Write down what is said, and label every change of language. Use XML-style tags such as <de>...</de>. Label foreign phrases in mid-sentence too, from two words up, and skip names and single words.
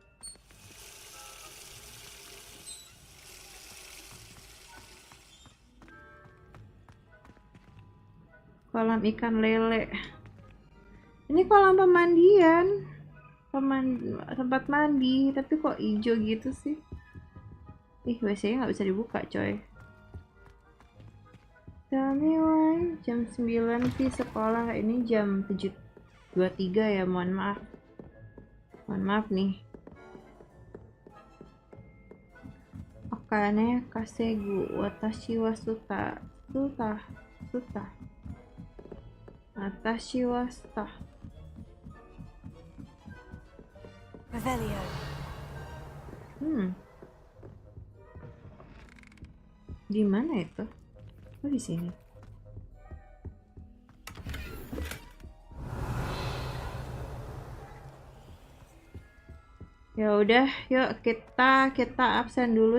<id>Kolam ikan lele. Ini kolam pemandian. Tempat mandi, tapi kok hijau gitu sih? WC-nya nggak bisa dibuka, coy.</id> <en>Tell me why.</en> <id>Jam 9 di sekolah, ini jam 7.23 ya, mohon maaf. Mohon maaf nih.</id> <ja>お金稼ぐ、私はスター. 私はスター.</ja> <id>Revelio. Di mana itu? Oh, di sini. Ya udah, yuk kita absen dulu.</id>